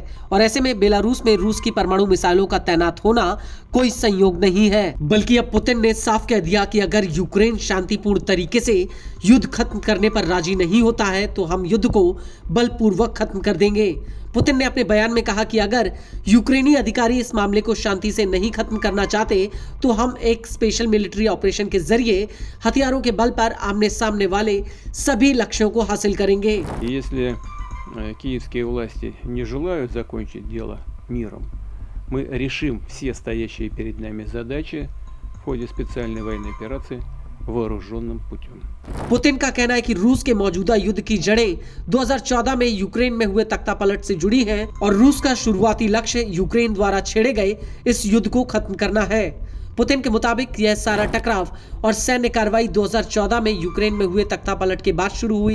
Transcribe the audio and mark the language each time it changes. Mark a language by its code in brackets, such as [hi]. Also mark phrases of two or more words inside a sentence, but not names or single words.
[hi] और ऐसे में बेलारूस में रूस की परमाणु मिसाइलों का तैनात होना कोई संयोग नहीं है, बल्कि अब पुतिन ने साफ कह दिया कि अगर यूक्रेन शांतिपूर्ण तरीके से युद्ध खत्म करने पर राजी नहीं होता है तो हम युद्ध को बलपूर्वक खत्म कर देंगे। पुतिन ने अपने बयान में कहा कि अगर यूक्रेनी अधिकारी इस मामले को शांति से नहीं खत्म करना चाहते तो हम एक [en] special military operation [hi] के जरिए हथियारों के बल पर आमने सामने वाले सभी लक्ष्यों को हासिल करेंगे। [ru] Если киевские власти не желают закончить дело миром, мы решим все стоящие перед нами задачи в ходе специальной военной операции вооруженным путем। [hi] पुतिन का कहना है कि रूस के मौजूदा युद्ध की जड़ें 2014 में यूक्रेन में हुए तख्तापलट से जुड़ी हैं और रूस का शुरुआती लक्ष्य यूक्रेन द्वारा छेड़े गए इस युद्ध को खत्म करना है। पुतिन के मुताबिक यह सारा टकराव और सैन्य कार्रवाई 2014 में यूक्रेन में हुए तख्तापलट के बाद शुरू हुई।